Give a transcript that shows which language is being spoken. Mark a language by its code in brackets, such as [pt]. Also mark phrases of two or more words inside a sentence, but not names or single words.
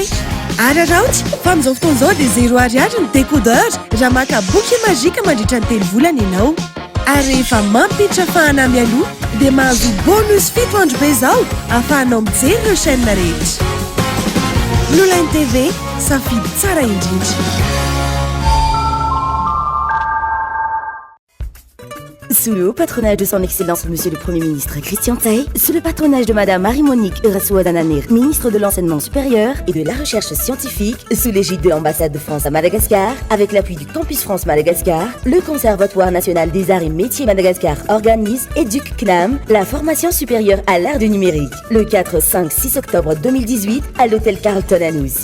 [mg] Araraoty fa amin'izao fotoan'izao dia 0 ariary ny décodeur raha maka boky mazika mandritra ny 3 volana ianao. Ary rehefa mampiditra fahanamy aloha dia mahazo bonus 7 andro be izao ahafahanao mijery ireo chaîne rehetra. Blue Line TV, safidy tsara indrindra. [fr] Sous le haut patronage de son Excellence Monsieur le Premier ministre Christian Taye, sous le patronage de Madame Marie-Monique Eurassoua-Dananir, ministre de l'Enseignement supérieur et de la Recherche scientifique, sous l'égide de l'ambassade de France à Madagascar, avec l'appui du Campus France Madagascar, le Conservatoire national des arts et métiers Madagascar organise Educ CNAM, la formation supérieure à l'art du numérique, le 4, 5, 6 octobre 2018 à l'hôtel Carlton à Nouzy.